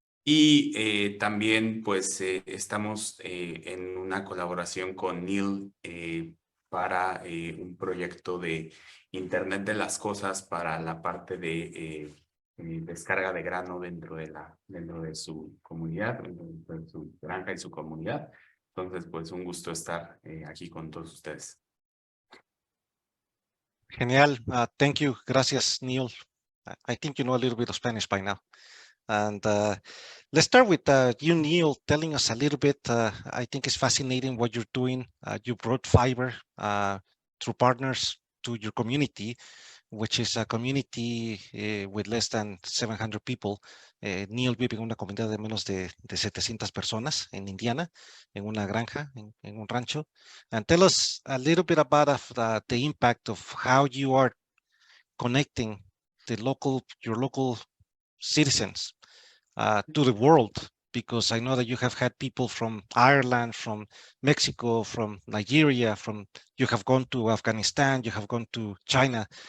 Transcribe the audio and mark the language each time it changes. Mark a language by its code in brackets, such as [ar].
[es] Y también pues estamos en una colaboración con Neil para un proyecto de Internet de las Cosas para la parte de descarga de grano dentro de su comunidad, dentro de su granja y su comunidad. Entonces, pues un gusto estar aquí con todos ustedes. Genial. [en] Thank you. [es] Gracias, Neil. [en] I think you know a little bit of Spanish by now. And let's start with you, Neil, telling us a little bit. I think it's fascinating what you're doing. You brought fiber through partners to your community, which is a community with less than 700 people. [es] Neil vive en una comunidad de menos de 700 personas en Indiana, en una granja, en un rancho. [en] And tell us a little bit about the impact of how you are connecting your local citizens to the world, because I know that you have had people from Ireland, from Mexico, from Nigeria, you have gone to Afghanistan, you have gone to China.